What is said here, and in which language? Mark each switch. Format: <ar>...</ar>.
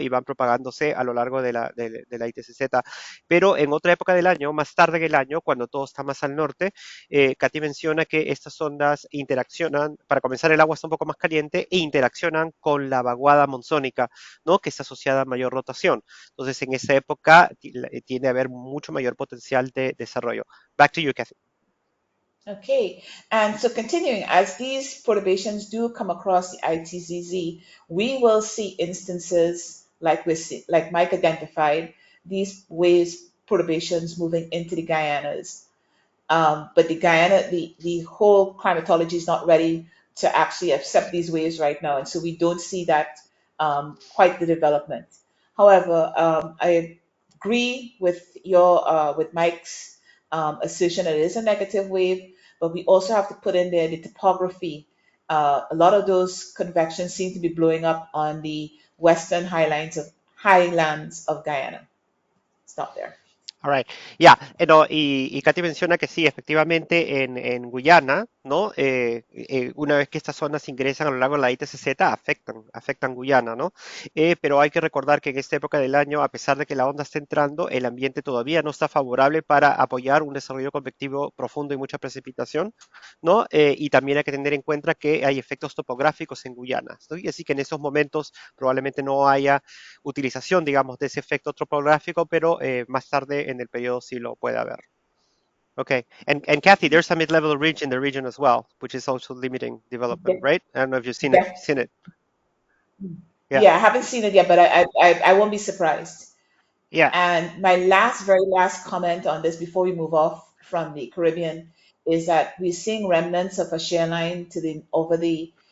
<es>Y van propagándose a lo largo de la ITCZ. Pero en otra época del año, más tarde en el año, cuando todo está más al norte, Katy menciona que estas ondas interaccionan, para comenzar el agua está un poco más caliente e interaccionan con la vaguada monzónica, ¿no? Que está asociada a mayor rotación. Entonces, en esa época tiende a haber mucho mayor potencial de desarrollo.</es> <en>Back to you, Kathy. Okay, and so continuing, as these perturbations do come across the ITZZ, we will see instances like Mike identified, these waves perturbations moving into the Guyanas. But the whole climatology is not ready to actually accept these waves right now, and so we don't see that quite the development. However, I agree with Mike's assertion that it is a negative wave, but we also have to put in there the topography. A lot of those convections seem to be blowing up on the western highlands of Guyana. Stop there. All right.</en> <es>Ya, no, y Katy menciona que sí, efectivamente en Guyana, ¿no? Una vez que estas zonas ingresan a lo largo de la ITCZ, afectan Guyana, ¿no? Pero hay que recordar que en esta época del año, a pesar de que la onda está entrando, el ambiente todavía no está favorable para apoyar un desarrollo convectivo profundo y mucha precipitación, ¿no? Y también hay que tener en cuenta que hay efectos topográficos en Guyana, ¿no? Y así que en esos momentos probablemente no haya utilización, digamos, de ese efecto topográfico, pero más tarde en el periodo sí lo puede haber.</es> <en>Okay, and Kathy, there's a mid-level ridge in the region as well, which is also limiting development, De- right? I don't know if you've seen it. def- Seen it? Yeah, yeah, I haven't seen it yet, but I won't be surprised. yeah, And my very last comment on this before we move off from the Caribbean is that we're seeing remnants of a share line over the</en>